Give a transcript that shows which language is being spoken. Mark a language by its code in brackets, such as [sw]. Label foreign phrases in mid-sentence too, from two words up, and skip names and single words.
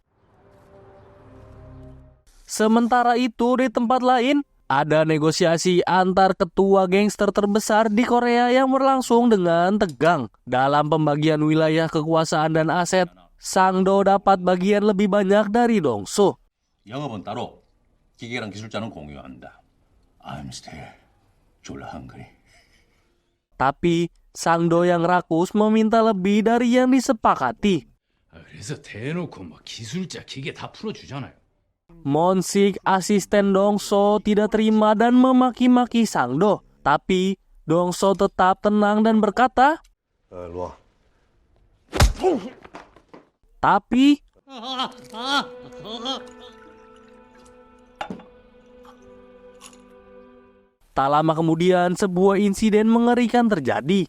[id] Sementara itu di tempat lain, ada negosiasi antar ketua gangster terbesar di Korea yang berlangsung dengan tegang. Dalam pembagian wilayah kekuasaan dan aset, Sang-do dapat bagian lebih banyak dari Dong-so. [ko] 영업은 따로, 기계랑 기술자는 공유한다. [en] I'm still 졸라 hungry. [id] Tapi Sang-do yang rakus meminta lebih dari yang disepakati. [ko] 그래서 대놓고 뭐 기술자 기계 다 풀어주잖아요. [id] Monsik, asisten Dong-so, tidak terima dan memaki-maki Sang-do. Tapi Dong-so tetap tenang dan berkata, tapi tak lama kemudian sebuah insiden mengerikan terjadi.